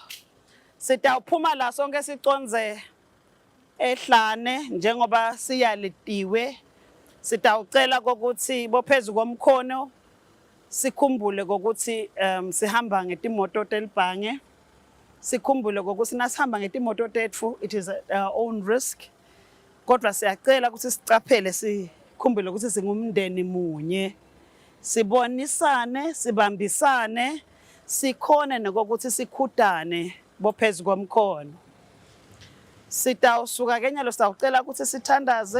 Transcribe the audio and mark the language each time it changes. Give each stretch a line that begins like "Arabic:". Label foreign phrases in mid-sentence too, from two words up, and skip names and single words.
Swati: Sitawuphuma la sonke siconze ehlane njengoba siyalitiwe. Sitawucela kokuthi bophezu komkhono sikhumbule kokuthi sihamba ngetimoto telibhange. Sikhumbule kokuthi nasihamba ngetimoto tethu
English: it is our own risk.
Swati: Kodwa siyacela ukuthi sicaphele sikhumbule ukuthi singumndeni munye. Sibonisane, sibambisane, sikhone nokuthi sikhudane bophezu komkhono. Sitawusuka kenyalo sitawucela ukuthi sithandaze.